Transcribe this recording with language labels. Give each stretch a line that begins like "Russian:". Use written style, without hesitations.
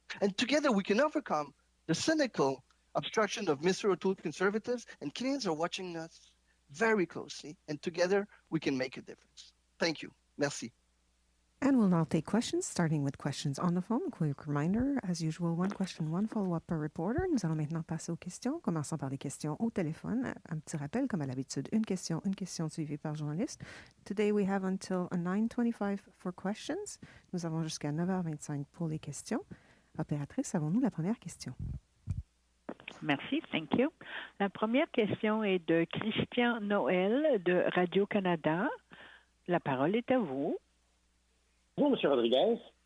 English: And together we can overcome the cynical obstruction of Mr. O'Toole conservatives, and Canadians are watching us very closely, and together we can make a difference. Thank you. Merci. And we'll now take questions, starting with questions on the phone. Quick reminder, as usual, one question, one follow-up per reporter.
French: Nous allons maintenant passer aux questions. Commençons par les questions au téléphone. Un petit rappel, comme à l'habitude, une question suivie par journaliste.
English: Today we have until 9:25 for questions.
French: Nous avons jusqu'à 9h25 pour les questions. Opératrice, avons-nous la première question? Merci,
English: thank you.
French: La première question est de Christian Noël de Radio-Canada. La parole est à vous. Bonjour, M. Rodriguez.